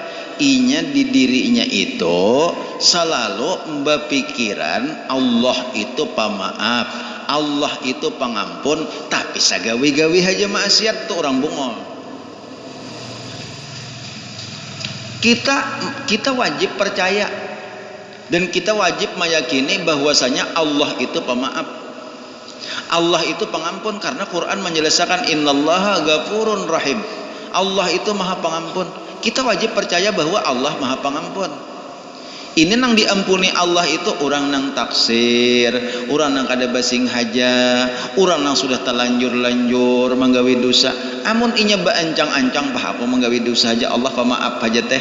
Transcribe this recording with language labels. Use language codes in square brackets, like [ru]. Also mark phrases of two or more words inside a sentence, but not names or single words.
[bjn] Inya di dirinya itu selalu berpikiran Allah itu pemaaf, Allah itu pengampun, tapi sagawi-gawi aja maksiat tuh orang bungul. [id] Kita wajib percaya dan kita wajib meyakini bahwasanya Allah itu pemaaf, Allah itu pengampun, karena Quran menjelaskan [ar] إن الله غفور رحيم, [id] Allah itu maha pengampun. [bjn] Kita wajib percaya bahwa Allah maha pengampun. Ini nang diampuni Allah itu orang nang taksir, orang nang kada basing haja, orang nang sudah telanjur-lanjur menggawi dosa. Amun inya baancang-ancang apa menggawi dosa aja Allah pemaaf aja teh.